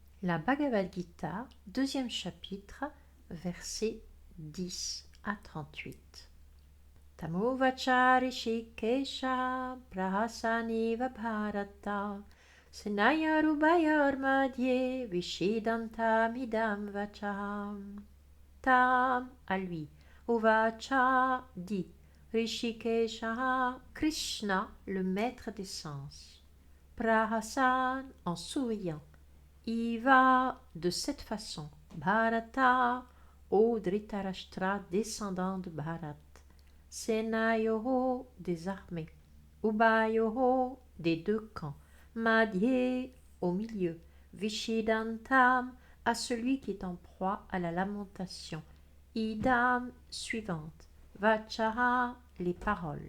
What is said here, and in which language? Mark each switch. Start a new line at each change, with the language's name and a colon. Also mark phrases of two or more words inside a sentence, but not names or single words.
French: La Bhagavad Gita, deuxième chapitre, versets 10 à 38.
Sanskrit: Tamovacha Rishikesha Prahasaniva Bharata Senaya Rubayar Madhye Vishidantam Idam Vacham.
French: Tam à lui, Uvacha dit, Rishikesha Krishna, le maître des sens. Prahasan en souriant. Iva de cette façon, Bharata, ô Dhritarashtra, descendant de Bharat, Senayoho, des armées, Ubayoho, des deux camps, Madhye, au milieu, Vishidantam, à celui qui est en proie à la lamentation, Idam, suivante, Vachaha, les paroles.